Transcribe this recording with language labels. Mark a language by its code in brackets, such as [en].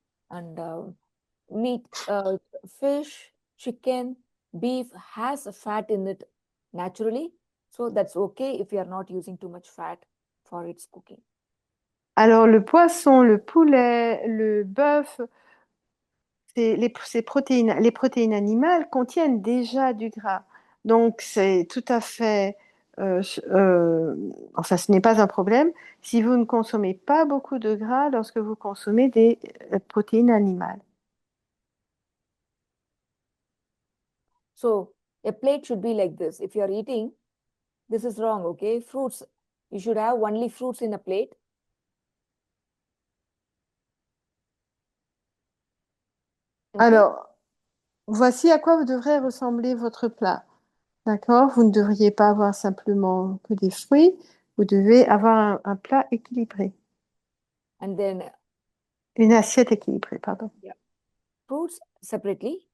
[en] And meat, fish, chicken, beef has a fat in it naturally. So that's okay if you are not using too much fat for its cooking. [fr] Alors le poisson, le poulet, le bœuf, les protéines animales contiennent déjà du gras. Donc c'est tout à fait, enfin ce n'est pas un problème si vous ne consommez pas beaucoup de gras lorsque vous consommez des protéines animales. [en] So a plate should be like this. If you are eating, this is wrong, okay? Fruits, you should have only fruits in a plate. Okay? [fr] Alors, voici à quoi vous devrez ressembler votre plat. D'accord? Vous ne devriez pas avoir simplement que des fruits, vous devez avoir un plat équilibré, [en] And then [fr] une assiette équilibrée, pardon. [en] yeah, fruits separately.